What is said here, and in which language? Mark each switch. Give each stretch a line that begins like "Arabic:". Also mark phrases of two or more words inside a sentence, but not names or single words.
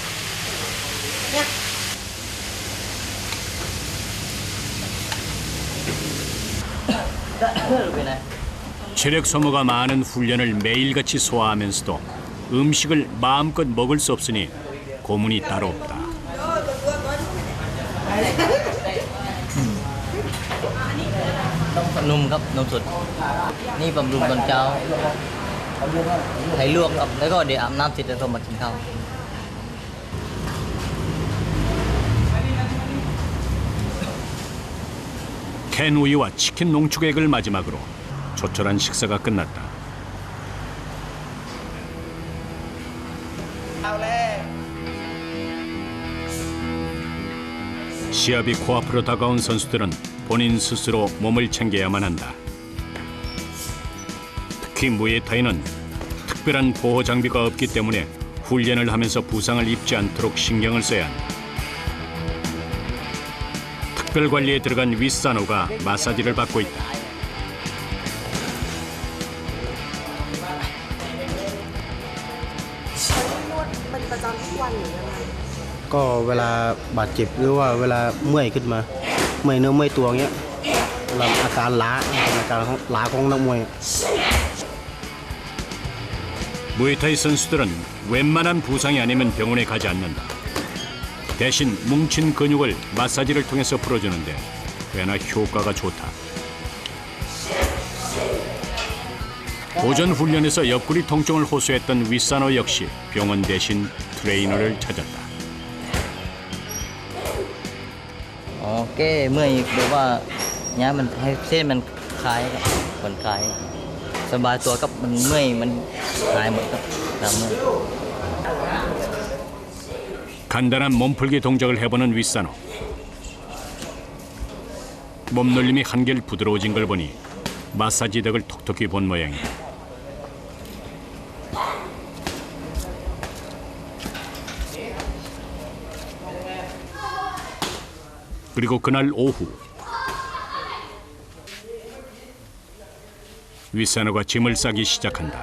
Korean: 체력 소모가 많은 훈련을 매일같이 소화하면서도 음식을 마음껏 먹을 수 없으니 고문이 따로 없다.
Thai: นมครับนมสดนี่บำรุงตอนเช้าไข่ลวกครับแล้วก็เดี๋ยวอาบน้ำเสร็จแล้วก็มากินข้าว
Korean: 캔 우유와 치킨 농축액을 마지막으로 조촐한 식사가 끝났다. 시합이 코앞으로 다가온 선수들은 본인 스스로 몸을 챙겨야만 한다. 특히 무에타이는 특별한 보호 장비가 없기 때문에 훈련을 하면서 부상을 입지 않도록 신경을 써야 한다. 특별 관리에 들어간 윗사노가 마사지를 받고 있다.
Thai: นวดเป็นประจำทุกวันหรือยังไง ก็เวลาบาดเจ็บหรือว่าเวลาเมื่อยขึ้นมาเมื่อยเนื้อเมื่อยตัวเงี้ยเวลาอาการล้าของนักมวย
Korean: 무에타이 선수들은 웬만한 부상이 아니면 병원에 가지 않는다. 대신 뭉친 근육을 마사지를 통해서 풀어주는데 꽤나 효과가 좋다. 오전 훈련에서 옆구리 통증을 호소했던 윗사노 역시 병원 대신 트레이너를 찾았다.
Thai: อ๋อแก้เมื่อยแบบว่าเนี้ยมันให้เส้นมันคลายครับผ่อนคลายสบายตัวกับมันเมื่อยมันหายหมดครับตามเมื่อย
Korean: 간단한 몸풀기 동작을 해보는 윗산호. 몸놀림이 한결 부드러워진 걸 보니 마사지 덕을 톡톡히 본 모양이다. 그리고 그날 오후 윗산호가 짐을 싸기 시작한다.